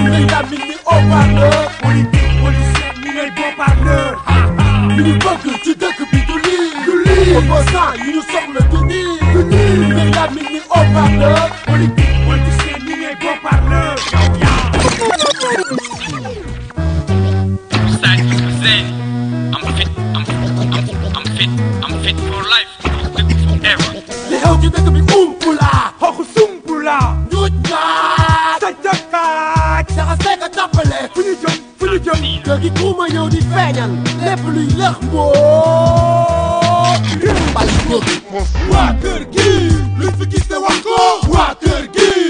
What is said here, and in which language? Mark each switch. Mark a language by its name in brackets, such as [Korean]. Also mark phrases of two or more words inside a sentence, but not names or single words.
[Wolof] Ngay làmmiñ ni haut-parleur. [French] Politique, politicien, [Wolof] ñu ngay beau-parleur. Ha, ha. Li ñu bëgg ci dëkk bi du lii, du lii. Opposant yi ñu soxla du nii, du nii. Ngay làmmiñ ni haut-parleur. [French] Politique, politicien, [Wolof] ñu ngay beau-parleur. Yow, yow. Side Zen. [English] I'm fit, I'm, I'm, I'm fit, I'm fit for life. Forever. [Wolof] Li xew ci dëkk bi umpu la, xooxu sumpu la. Njuuj njaaj. Sa jàkkaaj. Jaxase ka tàppale. Fu ñu jëm, fu ñu jëm. Kër gi ku ma ñëw di feeñal. Lépp luy lëx mboo. Mbal kër gi. Waa kër gi. Luñ fi gis te wax ko. Waa kër gi.